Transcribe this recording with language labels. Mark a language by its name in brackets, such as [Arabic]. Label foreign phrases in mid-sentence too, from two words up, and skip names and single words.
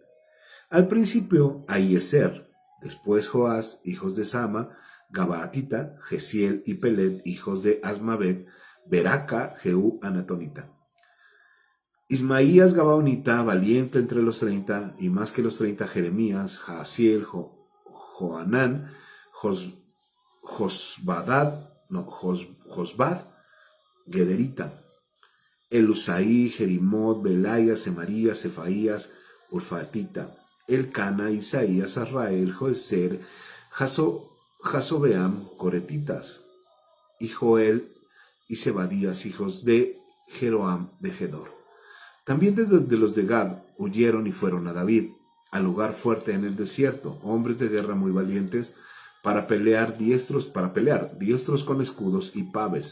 [Spanish] Al principio, Ahiezer, después Joás, hijos de Sama, Gabaatita, Gesiel y Pelet, hijos de Asmavet, Beraca, Jehú, Anatonita. Ismaías Gabaonita, valiente entre los 30, y más que los 30, Jeremías, Jaasiel, Joanán, Josbad, Gederita, Elusaí, Jerimot, Belaya, Semarías, Cefaías, Urfatita, Elcana, Isaías, Azrael, Joezer, Jasobeam, Coretitas, y Joel y Zebadías, hijos de Jeroam de Gedor. También de los de Gad huyeron y fueron a David, al lugar fuerte en el desierto, hombres de guerra muy valientes, para pelear diestros con escudos y paves.